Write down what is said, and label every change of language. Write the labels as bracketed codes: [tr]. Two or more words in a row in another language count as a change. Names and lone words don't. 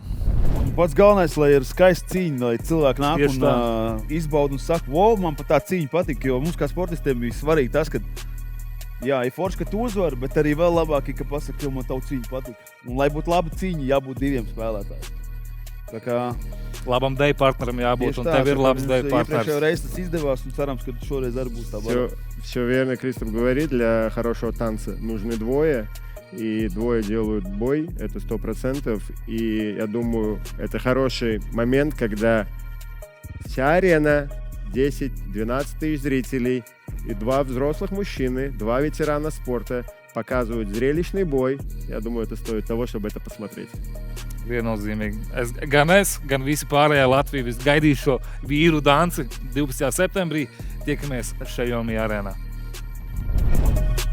[lv] Pats galvenais, lai ir skaista cīņa, lai cilvēki nāk un izbauda un saka, wow, man pat tā cīņa patika, jo mums kā sportistiem bija svarīgi tas, ka jā, ir forši, ka tu uzvari, bet arī vēl labāk, ka pasaka, ka man tavu cīņa patika. Un lai būtu laba cīņa, jābūt 2 spēlētājiem. Tā kā labam deju partneram jābūt, un tev ir labs deju partners. Iepriekšējā reiz tas izdevās, un cerams, ka šoreiz arī būs tā vara. [ru] Все верно, Кристоф говорит, для хорошего танца нужны двое. И двое делают бой, это 100%. И я думаю, это хороший момент, когда вся арена, 10-12 тысяч зрителей и 2 взрослых мужчины, 2 ветерана спорта показывают зрелищный бой. Я думаю, это стоит того, чтобы это посмотреть. [lv] Viennozīmīgi. Gan visi pārējā Latvija gaidīs šo vīru danci 12. septembrī. Tiekamies šajā arēnā.